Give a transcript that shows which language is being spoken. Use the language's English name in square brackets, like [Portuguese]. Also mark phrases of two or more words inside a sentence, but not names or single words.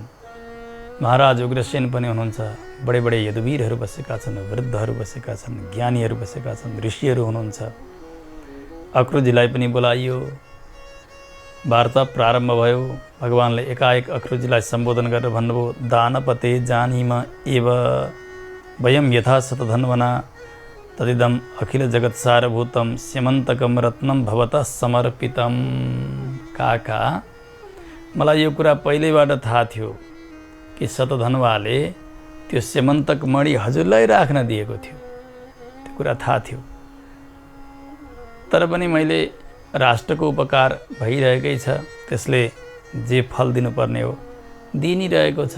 [Nepali] महाराज उग्रसेन पनि हुनुहुन्छ। बडे बडे यदुवीरहरू बसेका छन्, वृद्धहरू बसेका छन्, ज्ञानीहरू बसेका छन्, ऋषिहरू हुनुहुन्छ। अक्रूरजीलाई पनि बोलाइयो। वार्ता प्रारम्भ भयो। भगवान्ले एकाएक अक्रूरजीलाई सम्बोधन गरेर भन्नुभयो, [Sanskrit] दानपते जानीम एव वयं यथा शतधन्वना तदिदम अखिल जगत्सारभूतम स्यमन्तकम रत्नम भवतः समर्पितम। [Nepali] काका, मलाई यो कुरा पहिल्यैबाट थाहा थियो कि शतधन्वाले त्यो स्यमन्तक मणि हजुरलाई राख्न दिएको थियो। त्यो कुरा थाहा थियो। तर पनि मैले राष्ट्रको उपकार भइरहेकै छ, त्यसले जे फल दिनुपर्ने हो दिइ नै रहेको छ।